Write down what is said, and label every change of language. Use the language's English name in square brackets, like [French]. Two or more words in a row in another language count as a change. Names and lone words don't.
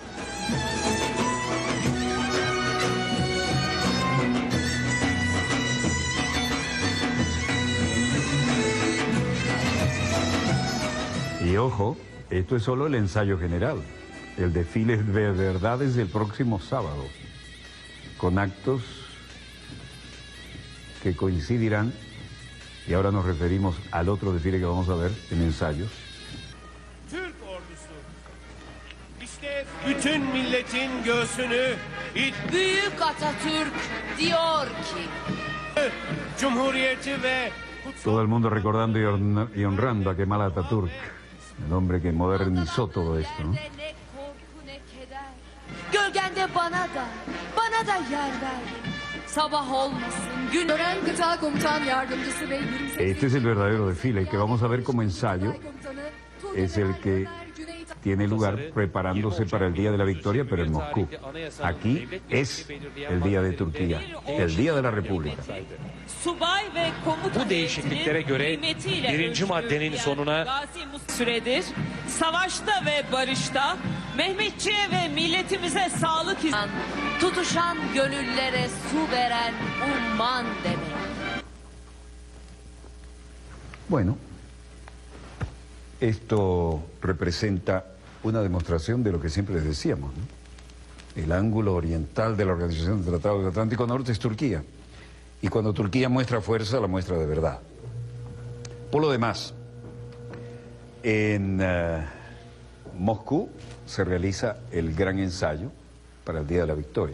[Spanish] Y ojo, esto es solo el ensayo general. El desfile de verdad es el próximo sábado, con actos que coincidirán, y ahora nos referimos al otro desfile que vamos a ver en ensayos. [Turkish] Türk ordusu. İşte bütün milletin göğsünü Büyük Atatürk diyor ki Cumhuriyeti ve [Spanish] Todo el mundo recordando y honrando a Kemal Atatürk, el hombre que modernizó todo esto, ¿no? [Turkish] ne korku ne keder. Gölgende bana da yer ver. Sabah olmasın gün. Tören Gıda Komutan Yardımcısı ve 28. [Spanish] Este es el verdadero desfile, el que vamos a ver como ensayo es el que tiene lugar preparándose para el Día de la Victoria, pero en Moscú. Aquí es el Día de Turquía, el Día de la República. [Turkish] Subay ve komuta Bu değişikliklere göre birinci maddenin sonuna süredir savaşta ve barışta Mehmetçiğe ve milletimize sağlık tutuşan gönüllere su veren umman demek. [Spanish] Bueno, esto representa una demostración de lo que siempre les decíamos, ¿no? El ángulo oriental de la Organización del Tratado del Atlántico Norte es Turquía. Y cuando Turquía muestra fuerza, la muestra de verdad. Por lo demás, en Moscú se realiza el gran ensayo para el Día de la Victoria.